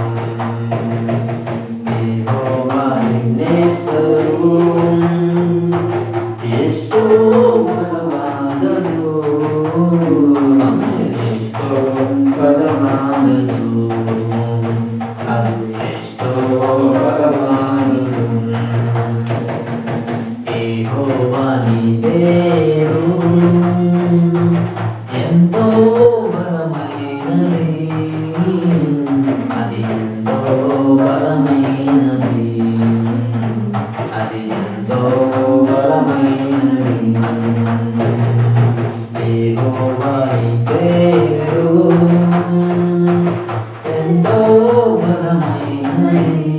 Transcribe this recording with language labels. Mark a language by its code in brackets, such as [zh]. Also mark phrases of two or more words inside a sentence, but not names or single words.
[kn] ಯೆಹೋವ ನಿನ್ನೆಸರು ಎಷ್ಟೋ ಬಲವಾದದು ಎಷ್ಟೋ ಬಲವಾದದು ಅದು ಎಷ್ಟೋ ಬಲವಾದದು [te] యెహోవ నీవేరు ఎంతో బలమైనది అది ఎంతో బలమైనది అది ఎంతో బలమైనది యెహోవా నీ పేరు ఎంతో బలమైనది